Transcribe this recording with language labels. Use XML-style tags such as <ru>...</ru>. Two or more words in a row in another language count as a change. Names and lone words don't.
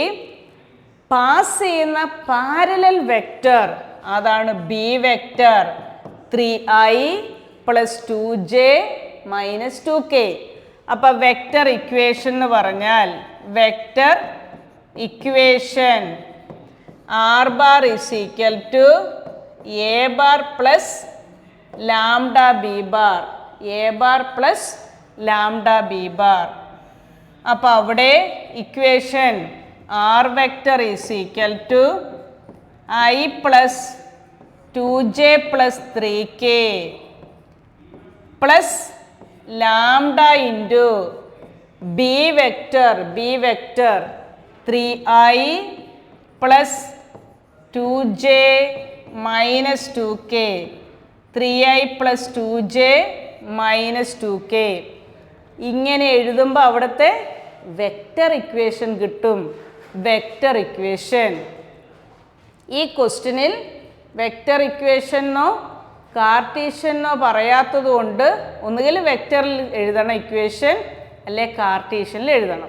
<ml>പാസ് ചെയ്യുന്ന</ml> <en>parallel vector</en> <ml>അതാണ്</ml> <en>b vector.</en> <ml>3i + 2j - 2k. അപ്പം</ml> <en>vector equation</en> <ml>എന്ന് പറഞ്ഞാൽ</ml> <en>vector equation r bar = a bar plus lambda b bar, a bar plus lambda b bar.</en> <ml>അപ്പോൾ അവിടെ</ml> <en>equation r vector</en> <ml>= i + 2j + 3k</ml> <en>plus lambda into b vector</en> <ml>3i + 2j - 2k, 3i + 2j - 2k. ഇങ്ങനെ എഴുതുമ്പോൾ അവിടുത്തെ</ml> <en>vector equation</en> <ml>കിട്ടും.</ml> <en>vector equation.</en> <ml>ഈ ക്വസ്റ്റ്യനിൽ</ml> <en>vector equation</en> <ml>കാർട്ടീഷ്യനോ പറയാത്തത് കൊണ്ട് ഒന്നുകിൽ വെക്റ്ററിൽ എഴുതണം ഇക്വേഷൻ, അല്ലെ കാർട്ടീഷ്യനിൽ എഴുതണം.</ml>